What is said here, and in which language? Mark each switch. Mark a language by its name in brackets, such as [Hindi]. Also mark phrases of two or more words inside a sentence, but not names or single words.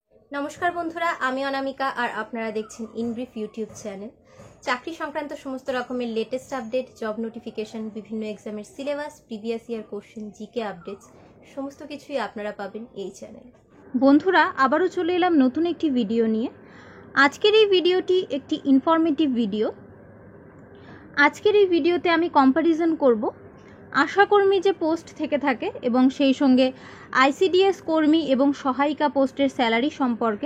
[Bangla] নমস্কার বন্ধুরা আমি অনামিকা আর আপনারা দেখছেন ইনব্রিফ [English] YouTube channel. [Bangla] চাকরি সংক্রান্ত সমস্ত রকমের [English] latest update, job notification, [Bangla] বিভিন্ন [English] exam syllabus, previous year question, GK updates [Bangla] সমস্ত কিছুই আপনারা পাবেন এই চ্যানেলে। বন্ধুরা আবারও চলে এলাম নতুন একটি ভিডিও নিয়ে। আজকের এই ভিডিওটি একটি [English] informative video. [Bangla] আজকের এই ভিডিওতে আমি কম্পারিজন করব আশাকর্মী যে পোস্ট থেকে থাকে এবং সেই সঙ্গে আইসিডিএস কর্মী এবং সহায়িকা [English] post salary [Bangla] সম্পর্কে।